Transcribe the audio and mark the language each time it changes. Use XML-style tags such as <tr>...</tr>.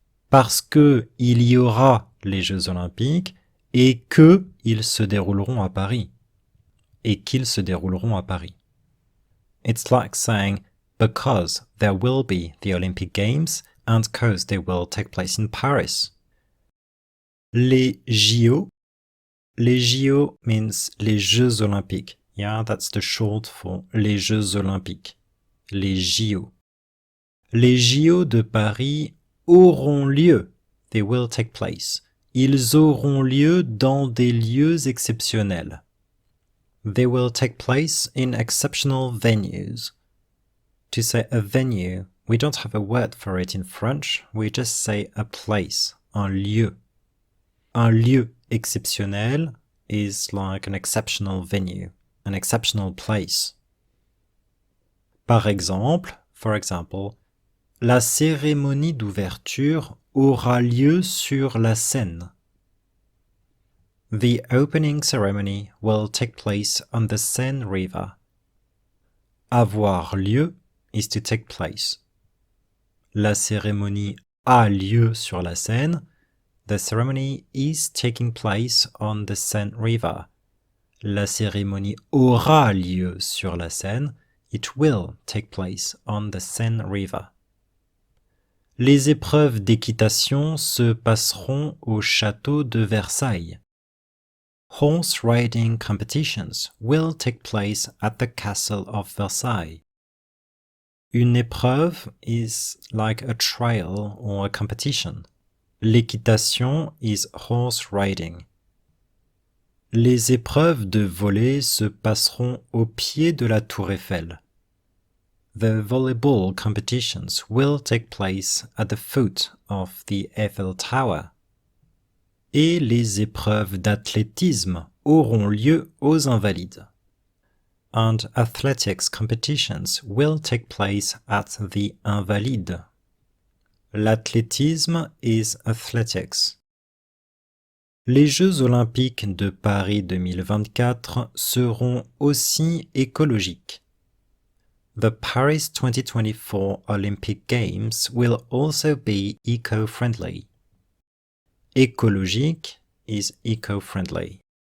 <fr>parce que il y aura les Jeux Olympiques et que ils se dérouleront à Paris. Et qu'ils se dérouleront à Paris.</fr> <en>It's like saying because there will be the Olympic Games and because they will take place in Paris. Les JO means</en> <fr>les Jeux Olympiques.</fr> <en>Yeah, that's the short for</en> <fr>les Jeux Olympiques.</fr> <en>Les JO.</en> <fr>Les JO de Paris auront lieu.</fr> <en>They will take place.</en> <fr>Ils auront lieu dans des lieux exceptionnels.</fr> <en>They will take place in exceptional venues. To say a venue, we don't have a word for it in French, we just say a place, un lieu.</en> <fr>Un lieu exceptionnel</fr> <en>is like an exceptional venue, an exceptional place.</en> <fr>Par exemple,</fr> <en>for example,</en> <fr>la cérémonie d'ouverture aura lieu sur la Seine.</fr> <en>The opening ceremony will take place on the Seine River. Avoir lieu is to take place.</en> <fr>La cérémonie a lieu sur la Seine.</fr> <en>The ceremony is taking place on the Seine River.</en> <fr>La cérémonie aura lieu sur la Seine.</fr> <en>It will take place on the Seine River.</en> <fr>Les épreuves d'équitation se passeront au château de Versailles.</fr> <en>Horse riding competitions will take place at the castle of Versailles. Une épreuve is like a trial or a competition. L'équitation is horse riding.</en> <fr>Les épreuves de volley se passeront au pied de la tour Eiffel.</fr> <en>The volleyball competitions will take place at the foot of the Eiffel Tower.</en> <fr>Et les épreuves d'athlétisme auront lieu aux Invalides.</fr> <en>And athletics competitions will take place at the Invalides. L'athlétisme is athletics.</en> <fr>Les Jeux Olympiques de Paris 2024 seront aussi écologiques.</fr> <en>The Paris 2024 Olympic Games will also be eco-friendly. Écologique is eco-friendly.</en>